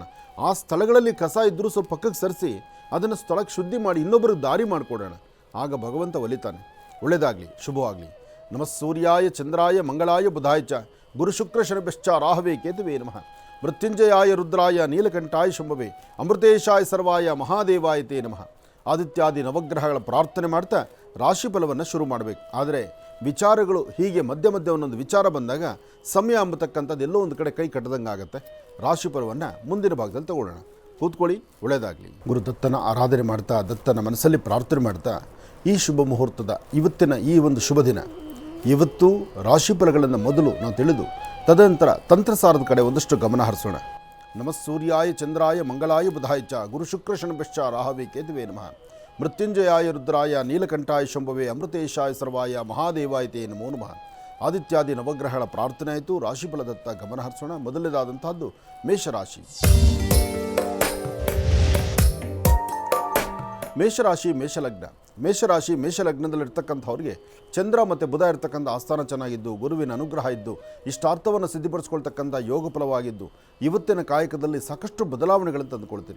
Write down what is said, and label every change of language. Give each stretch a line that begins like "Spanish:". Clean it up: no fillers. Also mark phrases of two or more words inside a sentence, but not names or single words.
Kannada: ಆ ಸ್ಥಳಗಳಲ್ಲಿ ಕಸ ಇದ್ದರೂ ಸ್ವಲ್ಪ ಪಕ್ಕಕ್ಕೆ ಸರಿಸಿ ಅದನ್ನು ಸ್ಥಳಕ್ಕೆ ಶುದ್ಧಿ ಮಾಡಿ ಇನ್ನೊಬ್ಬರಿಗೆ ದಾರಿ ಮಾಡಿಕೊಡೋಣ. ಆಗ ಭಗವಂತ ಒಲಿತಾನೆ. ಒಳ್ಳೆಯದಾಗಲಿ, ಶುಭವಾಗಲಿ.
Sanskrit: ನಮಃ ಸೂರ್ಯಾಯ ಚಂದ್ರಾಯ ಮಂಗಳಾಯ ಬುಧಾಯ ಚ ಗುರು ಶುಕ್ರ ಶನಿಶ್ಚ ರಾಹವೇ ಕೇತುವೇ ನಮಃ. ಮೃತ್ಯುಂಜಯಾಯ ರುದ್ರಾಯ ನೀಲಕಂಠಾಯ ಶಂಭವೇ ಅಮೃತೇಶಾಯ ಸರ್ವಾಯ ಮಹಾದೇವಾಯ ತೇ ನಮಃ.
Kannada: ಆದಿತ್ಯಾದಿ ನವಗ್ರಹಗಳ ಪ್ರಾರ್ಥನೆ ಮಾಡ್ತಾ ರಾಶಿಫಲವನ್ನು ಶುರು ಮಾಡಬೇಕು. ಆದರೆ ವಿಚಾರಗಳು ಹೀಗೆ ಮಧ್ಯ ಮಧ್ಯ ಒಂದೊಂದು ವಿಚಾರ ಬಂದಾಗ ಸಮಯ ಅಂಬತಕ್ಕಂಥದ್ದು ಎಲ್ಲೋ ಒಂದು ಕಡೆ ಕೈ ಕಟ್ಟದಂಗೆ ಆಗುತ್ತೆ. ರಾಶಿಫಲವನ್ನು ಮುಂದಿನ ಭಾಗದಲ್ಲಿ ತಗೊಳ್ಳೋಣ. ಕೂತ್ಕೊಳ್ಳಿ, ಒಳ್ಳೆಯದಾಗಲಿ. ಗುರು ದತ್ತನ ಆರಾಧನೆ ಮಾಡ್ತಾ, ದತ್ತನ ಮನಸ್ಸಲ್ಲಿ ಪ್ರಾರ್ಥನೆ ಮಾಡ್ತಾ, ಈ ಶುಭ ಮುಹೂರ್ತದ ಇವತ್ತಿನ ಈ ಒಂದು ಶುಭ ದಿನ, ಇವತ್ತು ರಾಶಿಫಲಗಳನ್ನು ಮೊದಲು ನಾವು ತಿಳಿದು ತದನಂತರ ತಂತ್ರಸಾರದ ಕಡೆ ಒಂದಷ್ಟು ಗಮನ ಹರಿಸೋಣ.
Sanskrit: ನಮಃ ಸೂರ್ಯಾಯ ಚಂದ್ರಾಯ ಮಂಗಳಾಯ ಬುಧಾಯ ಚ ಗುರು ಶುಕ್ರ ಶನಿಶ್ಚ ರಾಹವೇ ಕೇತುವೇ ನಮಃ. ಮೃತ್ಯುಂಜಯಾಯ ರುದ್ರಾಯ ನೀಲಕಂಠಾಯ ಶಂಭವೇ ಅಮೃತೇಶಾಯ ಸರ್ವಾಯ ಮಹಾದೇವಾಯ ತೇ ನಮೋ ನಮಃ.
Kannada: ಆದಿತ್ಯಾದಿ ನವಗ್ರಹಗಳ ಪ್ರಾರ್ಥನೆ ಆಯಿತು. ರಾಶಿಫಲದತ್ತ ಗಮನ ಹರಿಸೋಣ. ಮೊದಲನೇದಾದಂತಹದ್ದು ಮೇಷರಾಶಿ. ಮೇಷರಾಶಿ ಮೇಷಲಗ್ನ. ಮೇಷರಾಶಿ ಮೇಷಲಗ್ನದಲ್ಲಿರ್ತಕ್ಕಂಥವ್ರಿಗೆ ಚಂದ್ರ ಮತ್ತು ಬುಧ ಇರ್ತಕ್ಕಂಥ ಆಸ್ಥಾನ ಚೆನ್ನಾಗಿದ್ದು, ಗುರುವಿನ ಅನುಗ್ರಹ ಇದ್ದು, ಇಷ್ಟಾರ್ಥವನ್ನು ಸಿದ್ಧಿಪಡಿಸ್ಕೊಳ್ತಕ್ಕಂಥ ಯೋಗ ಫಲವಾಗಿದ್ದು, ಇವತ್ತಿನ ಕಾಯಕದಲ್ಲಿ ಸಾಕಷ್ಟು ಬದಲಾವಣೆಗಳನ್ನು ತಂದುಕೊಳ್ತೀರಿ.